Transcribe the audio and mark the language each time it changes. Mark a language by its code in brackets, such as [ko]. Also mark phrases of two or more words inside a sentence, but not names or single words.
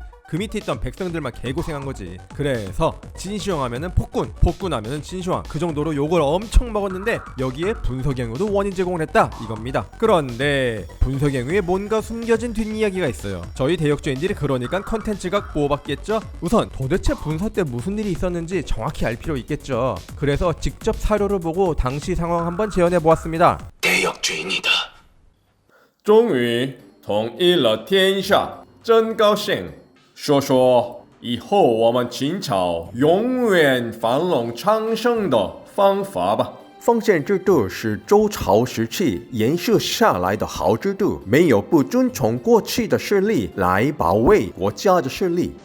[ko] 그 밑에 있던 백성들만 개고생한 거지. 그래서 진시황 하면은 폭군 하면은 진시황, 그 정도로 욕을 엄청 먹었는데 여기에 분서갱유도 원인 제공을 했다 이겁니다. 그런데 분서갱유에 뭔가 숨겨진 뒷이야기가 있어요. 저희 대역죄인들이 그러니까 컨텐츠가 뽑았겠죠. 우선 도대체 분서 때 무슨 일이 있었는지 정확히 알 필요 있겠죠. 그래서 직접 사료를 보고 당시 상황 한번 재현해 보았습니다. 대역죄인이다. [zh] 终于统一了天下，真高兴。说说以后我们秦朝永远繁荣昌盛的方法吧。封建制度是周朝时期延续下来的好制度，没有不遵从过去的势力来保卫国家的势力。